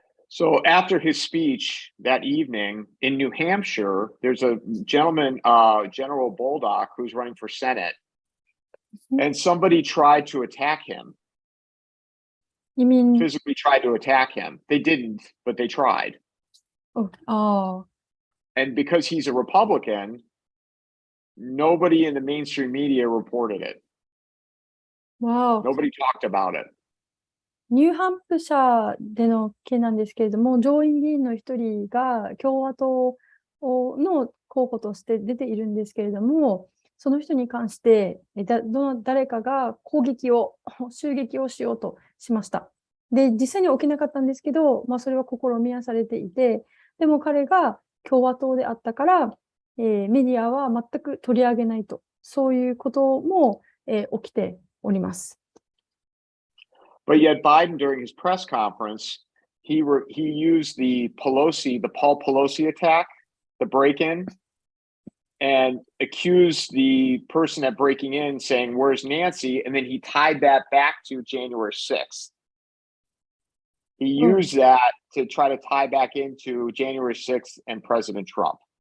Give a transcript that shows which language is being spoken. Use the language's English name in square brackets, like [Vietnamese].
[English] So after his speech that evening in New Hampshire, there's a gentleman, General Bolduc, who's running for Senate, and somebody tried to attack him. You mean physically tried to attack him? They didn't, but they tried. Oh. And because he's a Republican, nobody in the mainstream media reported it. Wow. Nobody talked about it. [Japanese] ニューハンプシャーでの件なんですけれども、上院議員の一人が共和党の候補として出ているんですけれども、その人に関して、誰かが襲撃をしようとしました。で、実際に起きなかったんですけど、それは試みはされていて、でも彼が共和党であったから、メディアは全く取り上げないと、そういうことも、起きております。 [English] But yet Biden, during his press conference, he used the Paul Pelosi attack, the break-in, and accused the person at breaking in saying, "Where's Nancy?" And then he tied that back to January 6th. He used that to try to tie back into January 6th and President Trump.